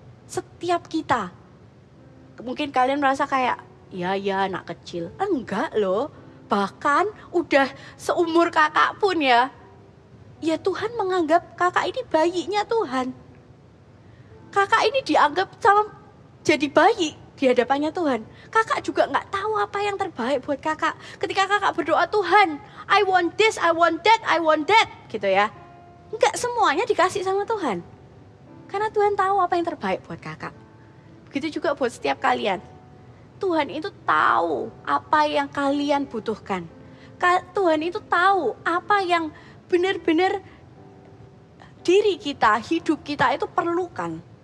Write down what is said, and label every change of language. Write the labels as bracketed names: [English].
[Indonesian] Setiap kita. Mungkin kalian merasa kayak, ya anak kecil. Enggak loh. Bahkan udah seumur kakak pun ya. Ya Tuhan menganggap kakak ini bayinya Tuhan. Kakak ini dianggap jadi bayi di hadapannya Tuhan. Kakak juga gak tahu apa yang terbaik buat kakak. Ketika kakak berdoa, Tuhan, [English] I want this, I want that, [Indonesian] I want that. Gitu ya. Enggak semuanya dikasih sama Tuhan. Karena Tuhan tahu apa yang terbaik buat kakak. Begitu juga buat setiap kalian. Tuhan itu tahu apa yang kalian butuhkan. Tuhan itu tahu apa yang benar-benar diri kita, hidup kita itu perlukan.